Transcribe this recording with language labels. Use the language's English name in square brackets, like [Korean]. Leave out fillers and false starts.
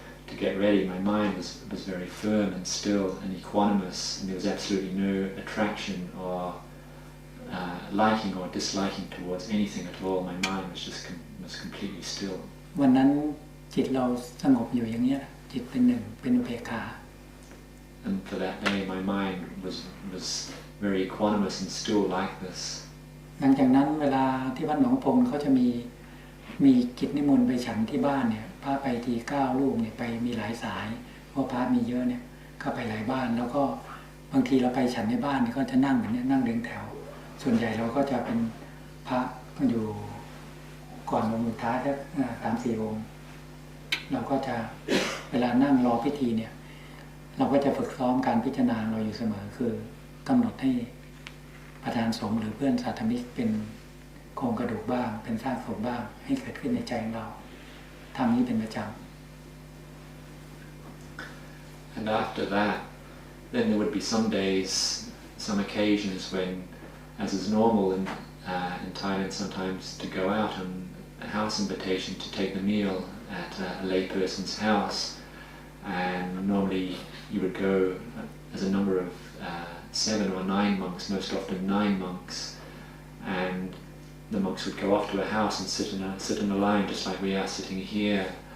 [English] to get ready, my mind was very firm and still and equanimous, and there was absolutely no attraction or liking or disliking towards anything at all. My mind was just was completely still. [Thai] วันนั้นจิตเราสงบอยู่อย่างนี้จิตเป็นหนึ่งเป็นอุเบกขา [English] And for that day, my mind was very equanimous and still like this. [Thai] หลังจากนั้นเวลาที่วัดหนองพงเขาจะมีกิจนิมนต์ไปฉันที่บ้านเนี่ยพระไปที9 รูปเนี่ยไปมีหลายสายเพราะพระมีเยอะเนี่ยก็ไปหลายบ้านแล้วก็บางทีเราไปฉันในบ้านนี่ก็จะนั่งแบบนี้นั่งเรียงแถวส่วนใหญ่เราก็จะเป็นพระก็อยู่ ก่อนองค์สุดท้ายสัก3-4 องค์เราก็จะเวลานั่งรอพิธีเนี่ยเราก็จะฝึกซ้อมการพิจารณาเราอยู่เสมอคือกำหนดให้ประธานสงฆ์หรือเพื่อนสาธมิกเป็นโครงกระดูกบ้างเป็นซากศพบ้างให้เกิดขึ้นในใจของเราทำนี้เป็นประจำ [English] And after that, then there would be some days, some occasions when, as is normal in Thailand, sometimes to go out on a house invitation to take the meal at a lay person's house, and normally you would go as a number of 7 or 9 monks, most often 9 monks, and the monks would go off to a house and sit in a line just like we are sitting here.